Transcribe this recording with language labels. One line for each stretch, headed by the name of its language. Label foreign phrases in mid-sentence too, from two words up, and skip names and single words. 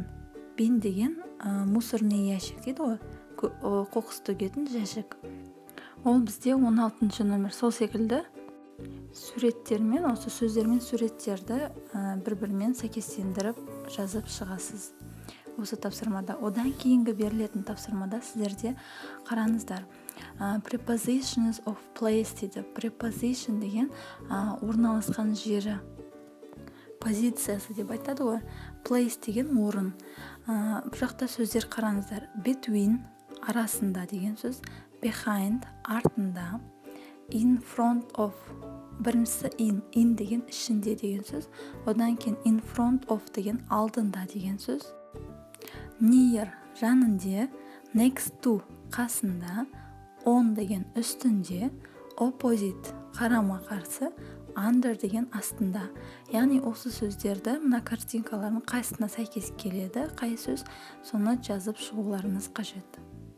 Kazakh: Бин деген
Russian: мусорный ящик
Kazakh: дейді ғой, қоқыс төгетін жәшік. Ол бізде 16-шы номер. Сол секілді суреттермен, осы сөздермен суреттерді бір-бірімен сәйкестендіріп жазып шығасыз осы тапсырмада. Одан кейінгі берілетін тапсырмада сіздерде қараңыздар.
English: Prepositions of place
Kazakh: дейді. Preposition деген орналасқан жері, позициясы деп айтады ғой. Place деген орын. Бұл жақта сөздер қараңыздар. Between, арасында деген сөз. Behind, артында.
English: In front of,
Kazakh: біріншісі in деген ішінде деген сөз. Одан кейін
English: in front of
Kazakh: деген алдында деген сөз. Near, жанында.
English: Next to,
Kazakh: қасында. On деген үстінде. Opposite, қарама қарсы. Under деген астында. Яғни осы сөздерді мына картинкалардың қайсысына сәйкес келеді, қай сөз, соны жазып шығуларыңыз қажет.